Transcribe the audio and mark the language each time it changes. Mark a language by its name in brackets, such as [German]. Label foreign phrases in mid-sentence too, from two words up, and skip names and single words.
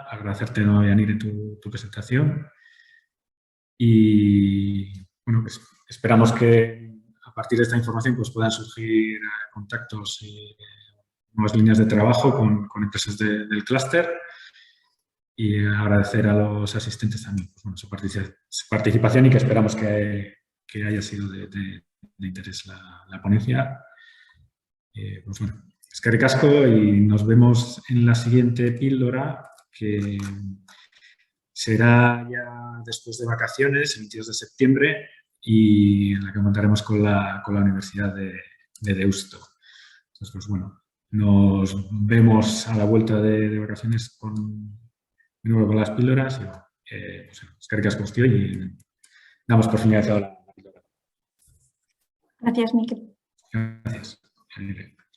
[Spanish] Agradecerte, ¿no, Yanire, tu presentación. Y bueno, pues esperamos que a partir de esta información pues puedan surgir contactos y nuevas líneas de trabajo con empresas del clúster. Y agradecer a los asistentes también pues, bueno, su participación y que esperamos que haya sido de interés la ponencia. Pues bueno, [Basque] eskerrik asko [Spanish] y nos vemos en la siguiente píldora, que será ya después de vacaciones, el 22 de septiembre, y en la que contaremos con la Universidad de Deusto. Entonces, pues bueno, nos vemos a la vuelta de vacaciones de nuevo con las píldoras. Y bueno, pues, [Basque] eskerrik asko guztioi [Spanish] y damos por finalizado la píldora. Gracias, Miquel. Gracias.